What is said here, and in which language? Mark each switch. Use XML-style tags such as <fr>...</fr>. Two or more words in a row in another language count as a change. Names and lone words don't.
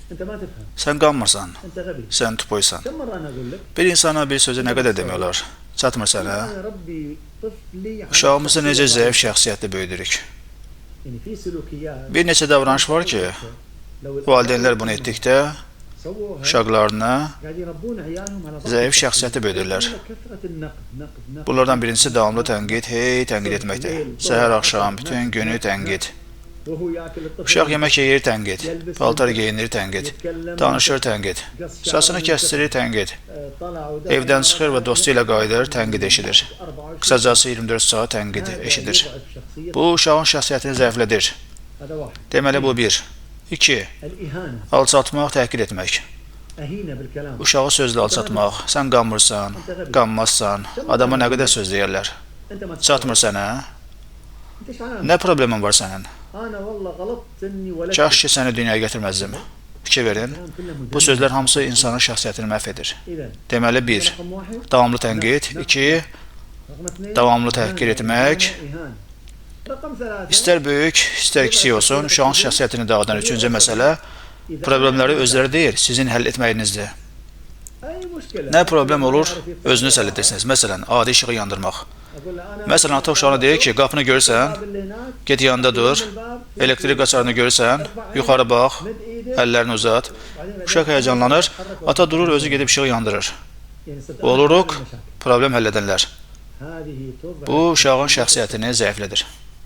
<ar>أنت ما تفهم.</ar> <az>Sən qanmırsan,</az> <ar>أنت غبي.</ar> <az>sən tupoysan.</az> <ar>كم مرة أنا أقول لك؟</ar> <az>Bir insana bir sözü nə qədər demək olar? Çatmır sənə.</az> <ar>أنا ربي طفلي على</ar> <az>Uşağımızı necə</az> <ar>شخصية</ar> <az>zəif</az> <ar>ضعيفة.</ar> <az>şəxsiyyətli böyüdürük.</az> <ar>يعني في سلوكيات</ar> <az>Bir neçə davranış var ki,</az> <ar>لو</ar> <az>valideynlər bunu etdikdə</az> <ar>سووها</ar> <az>uşaqlarına</az> <ar>قاعد يربون عيالهم على ضعف</ar> <az>zəif</az> <ar>الشخصية.</ar> <az>şəxsiyyəti böyüdürlər.</az> <ar>كثرة النقد.</ar> <az>Bunlardan birincisi davamlı tənqid, tənqid etməkdir. Səhər, axşam, bütün günü tənqid.</az> <ar>وهو ياكل الطفل.</ar> <az>Uşaq yemək yeyir, tənqid. Paltar geyinir, tənqid. Danışır, tənqid. Saçını kəsdirir, tənqid. Evdən çıxır və dostu ilə qayıdır, tənqid eşidir. Qısacası 24 saat tənqid eşidir. Bu, uşağın şəxsiyyətini zəiflədir.</az> <ar>هذا واحد.</ar> <az>Deməli, bu bir. 2.</az> <ar>الإهانة.</ar> <az>Alçatmaq, təhqir etmək.</az> <ar>أهينة بالكلام.</ar> <az>Uşağı sözlə alçatmaq. Sən qanmırsan, qanmazsan. Adama nə qədər söz deyərlər.</az> <ar>أنت ما</ar> <az>Çatmır sənə.</az> <ar>أنت إيش عامل؟</ar> <az>Nə problemin var sənin?</az> <ar>أنا والله غلطت إني ولدت.</ar> <az>Kaş ki, səni dünyaya gətirməzdim. Fikir verin. Bu sözlər hamısı insanın şəxsiyyətini məhv edir.</az> <ar>إذا</ar> <az>Deməli, 1.</az> <ar>رقم واحد.</ar> <az>Davamlı tənqid. 2.</az> <ar>رقم اثنين.</ar> <az>Davamlı təhqir etmək.</az> <ar>إهانة. رقم ثلاثة.</ar> <az>İstər böyük, istər kiçik olsun, uşağın şəxsiyyətini dağıdan üçüncü məsələ problemləri özləri deyil, sizin həll etməyinizdir.</az> <ar>أي مشكلة.</ar> <az>Nə problem olur, özünüz həll edirsiniz. Məsələn, adi işığı yandırmaq.</az> <ar>أقول له أنا</ar> <az>Məsələn, ata uşağına deyir ki, qapını görsən,</az> <ar>الباب اللي هناك.</ar> <az>get yanında dur, elektrik qaçarını görsən, yuxarı bax,</az> <ar>مد إيدك.</ar> <az>əllərini uzat. Uşaq həyəcanlanır, ata durur, özü gedib işığı yandırır.</az> <ar>يعني صرت</ar> <az>Oluruq,</az> <ar>أحل المشاكل.</ar> <az>problem həll edənlər.</az> <ar>هذه توضح</ar> <az>Bu, uşağın şəxsiyyətini zəiflədir.</az>